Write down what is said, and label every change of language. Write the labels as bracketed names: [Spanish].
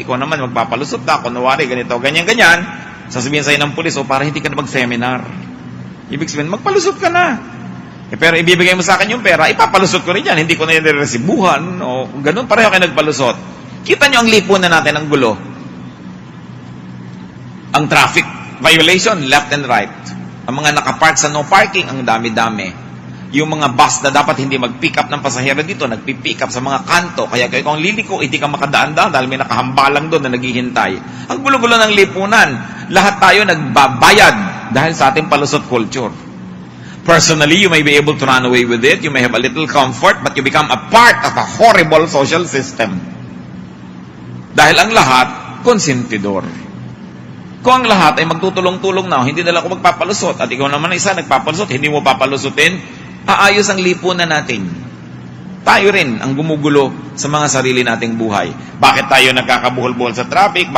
[Filipino] Ikaw naman, magpapalusot na. Kunwari, ganito, ganyan-ganyan. Sasabihin sa'yo ng pulis, para hindi ka na mag-seminar. Ibig sabihin, magpalusot ka na. Pero ibibigay mo sa akin yung pera, ipapalusot ko rin yan. Hindi ko na yung resibuhan. O ganun, pareho kayo nagpalusot. Kita nyo ang lipunan natin, ang gulo. Ang traffic violation, [English] left and right. [Filipino] Ang mga nakapark sa no parking, ang dami-dami. Yung mga bus na dapat hindi mag-pick up ng pasahero dito, nagpi-pick up sa mga kanto. Kaya kung liliko, hindi ka makadaan-daan dahil may nakahambalang doon na naghihintay. Ang gulo-gulo ng lipunan. Lahat tayo nagbabayad dahil sa ating palusot culture. [English] Personally, you may be able to run away with it. You may have a little comfort, but you become a part of a horrible social system. [Filipino] Dahil ang lahat, konsentidor. Kung ang lahat ay magtutulong-tulong na, hindi na lang ako magpapalusot, at ikaw naman isa nagpapalusot, hindi mo papalusutin, aayos ang lipunan natin. Tayo rin ang gumugulo sa mga sarili nating buhay. Bakit tayo nagkakabuhol-buhol sa traffic?